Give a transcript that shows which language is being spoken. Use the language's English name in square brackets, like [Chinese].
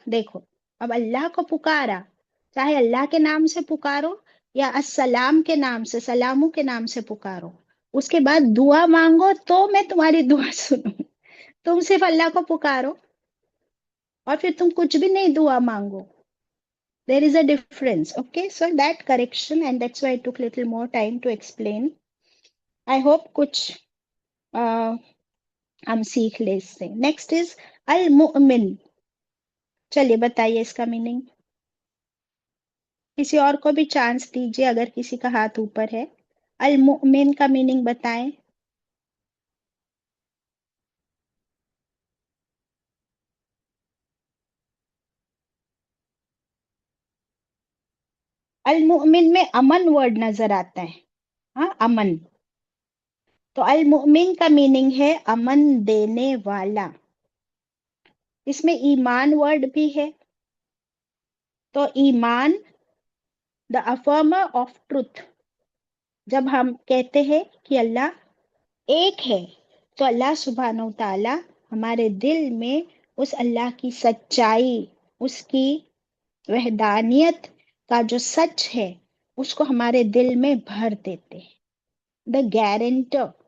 [Urdu] دیکھو اب اللہ کو پکارا، چاہے اللہ کے نام سے پکارو یا السلام کے نام سے، سلاموں کے نام سے پکارو، اس کے بعد دعا مانگو تو میں تمہاری دعا سنوں. تم صرف اللہ کو پکارو اور پھر تم کچھ بھی نہیں دعا مانگو. [English] There is a difference. Okay, so that correction, and that's why I took little more time to explain. I hope [Urdu] کچھ ہم سیکھ لے اس سے. [English] next is [Urdu] المؤمن. چلیے بتائیے اس کا میننگ. کسی اور کو بھی چانس دیجیے اگر کسی کا ہاتھ اوپر ہے. المؤمن کا میننگ بتائیں. المؤمن میں امن ورڈ نظر آتا ہے. ہاں، امن. تو المؤمن کا میننگ ہے امن دینے والا. اس میں ایمان ورڈ بھی ہے. [English] تو ایمان the affirmer of truth. [Urdu] جب ہم کہتے ہیں کہ اللہ ایک ہے تو اللہ سبحانہ و تعالی ہمارے دل میں اس اللہ کی سچائی، اس کی وحدانیت کا جو سچ ہے اس کو ہمارے دل میں بھر دیتے ہیں. [English] The guarantor.